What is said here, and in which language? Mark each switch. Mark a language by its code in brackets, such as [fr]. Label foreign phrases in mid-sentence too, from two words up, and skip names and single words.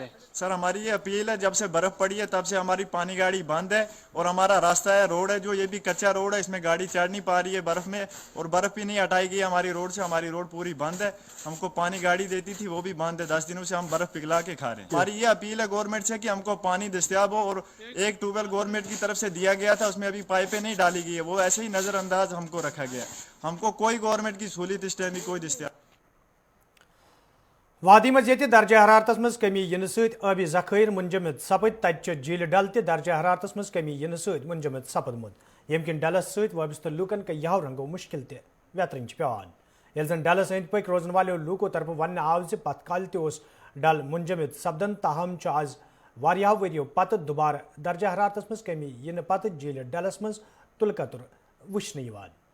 [hi] सर हमारी ये अपील है, जब से बर्फ पड़ी है तब से हमारी पानी गाड़ी बंद है और हमारा रास्ता है रोड है जो ये भी कच्चा रोड है, इसमें गाड़ी चढ़ नहीं पा रही है बर्फ में और बर्फ भी नहीं हटाई गई हमारी रोड से, हमारी रोड पूरी बंद है। हमको पानी गाड़ी देती थी वो भी बंद है, 10 दिनों से हम बर्फ पिघला के खा रहे हैं। हमारी ये अपील है गवर्नमेंट से कि हमको पानी दस्तियाब हो और एक ट्यूबवेल गवर्नमेंट की तरफ से दिया गया था, उसमें अभी पाइपें नहीं डाली गई है, वो ऐसे ही नजरअंदाज हमको रखा गया है। हमको कोई गवर्नमेंट की सहूलियत इस टाइम भी कोई दस्तियाब। [ks] वादी मज दर्ज हरारत मज कमी इन सबी जखीर मुंजमद सपद तत झील डल दर्ज हरारत मज कमी इन मुंजमद सपदमुत यम किन डलस सबिस्त लूकन कहो रंगो मुश्किल ततरन पेवान ये जन डलस अंद पक रोजन वाले लूको तरफ वन आव पत कल डल मुंजमद सपदन ताहम आज वारिया वरियो पत दुबार दर्ज हरारत मज कमी इन पत झील डलस मज तुलकतुर वुचन यवान।